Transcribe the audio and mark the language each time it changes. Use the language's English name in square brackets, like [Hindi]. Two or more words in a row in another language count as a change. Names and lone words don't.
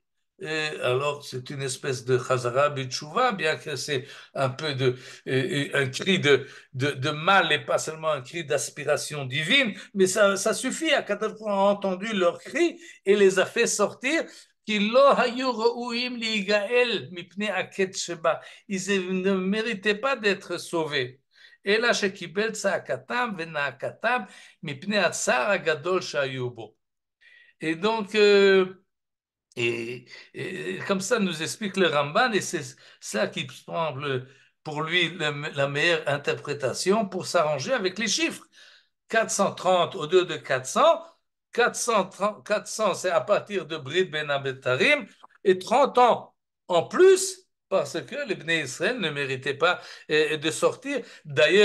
[French] Alors c'est une espèce de [Hebrew] חזרה בתשובה, [French] bien que c'est un peu un cri de mal et pas seulement un cri d'aspiration divine, mais ça suffit à quand on a entendu leur cri et les a fait sortir. Ils ne méritaient pas d'être sauvés. [Hebrew] אלא שקיבל צעקתם ונאקתם מפני הצער הגדול שהיו בו. [French] Et donc, comme ça nous explique le Ramban, et c'est ça qui semble pour lui la meilleure interprétation pour s'arranger avec les chiffres. 430 au lieu de 400, 400 c'est à partir de [Hebrew] ברית בין הבתרים, [French] et 30 ans en plus, parce que les [Hebrew] בני ישראל [French] ne méritaient pas de sortir.